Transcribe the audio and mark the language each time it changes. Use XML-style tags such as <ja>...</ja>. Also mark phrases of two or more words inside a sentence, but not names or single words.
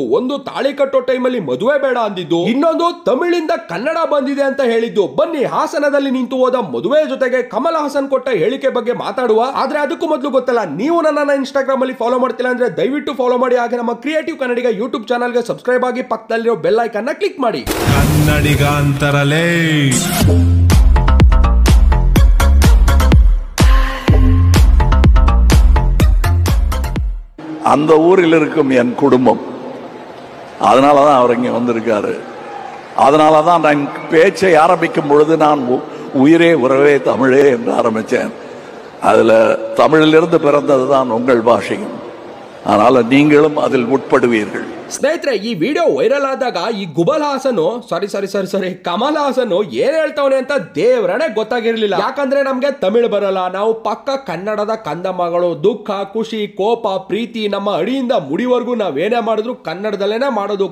<kn>ಒಂದು, ತಾಳಿ ಕಟ್ಟೋ ಟೈಮಲ್ಲಿ ಮದುವೆ ಬೇಡ ಅಂದಿದ್ದು, ಇನ್ನೊಂದು ತಮಿಳಿಂದ ಕನ್ನಡ ಬಂದಿದೆ ಅಂತ ಹೇಳಿದ್ದು. ಬನ್ನಿ ಹಾಸನದಲ್ಲಿ ನಿಂತು ಹೋದ ಮದುವೆ ಜೊತೆಗೆ ಕಮಲ್ ಹಾಸನ್ ಕೊಟ್ಟ ಹೇಳಿಕೆ ಬಗ್ಗೆ ಮಾತಾಡುವ. ಆದ್ರೆ ಅದಕ್ಕೂ ಮೊದಲು ಗೊತ್ತಲ್ಲ, ನೀವು ನನ್ನನ್ನ ಇನ್ಸ್ಟಾಗ್ರಾಮ್ ಅಲ್ಲಿ ಫಾಲೋ ಮಾಡ್ತಿಲ್ಲ ಅಂದ್ರೆ ದಯವಿಟ್ಟು ಫಾಲೋ ಮಾಡಿ. ಹಾಗೆ ನಮ್ಮ ಕ್ರಿಯೇಟಿವ್ ಕನ್ನಡಿಗ ಯೂಟ್ಯೂಬ್ ಚಾನಲ್ಗೆ ಸಬ್ಸ್ಕ್ರೈಬ್ ಆಗಿ ಪಕ್ಕದಲ್ಲಿರೋ</kn> <en>bell icon</en> <kn>ನ ಕ್ಲಿಕ್ ಮಾಡಿ. ಕನ್ನಡಿಗ ಅಂತರಲೇ</kn> <ta>அந்த ஊரில் இருக்கும் என் குடும்பம், அதனால தான் அவர் இங்கே வந்திருக்காரு. அதனால தான் நான் பேச்சை ஆரம்பிக்கும் பொழுது நான் உயிரே உறவே தமிழே என்று ஆரம்பித்தேன். அதில் தமிழிலிருந்து பிறந்தது தான் உங்கள் பாஷையும். அதனால நீங்களும் அதில் உட்படுவீர்கள்.</ta> <kn>ಸ್ನೇಹಿತರೆ, ಈ</kn> <en>video viral</en> <kn>ಆದಾಗ ಈ ಗುಬಲ್ ಹಾಸನ್ ಸಾರಿ ಕಮಲ್ ಹಾಸನ್ ಏನ್ ಹೇಳ್ತಾವನೆ ಅಂತ ದೇವ್ರನೇ ಗೊತ್ತಾಗಿರ್ಲಿಲ್ಲ. ಯಾಕಂದ್ರೆ ನಮ್ಗೆ ತಮಿಳು ಬರಲ್ಲ, ನಾವು ಪಕ್ಕ ಕನ್ನಡದ ಕಂದ ಮಗಳು. ದುಃಖ, ಖುಷಿ, ಕೋಪ, ಪ್ರೀತಿ, ನಮ್ಮ ಅಡಿಯಿಂದ ಮುಡಿವರೆಗೂ ನಾವೇನೇ ಮಾಡಿದ್ರು ಕನ್ನಡದಲ್ಲೇನೆ ಮಾಡೋದು.</kn>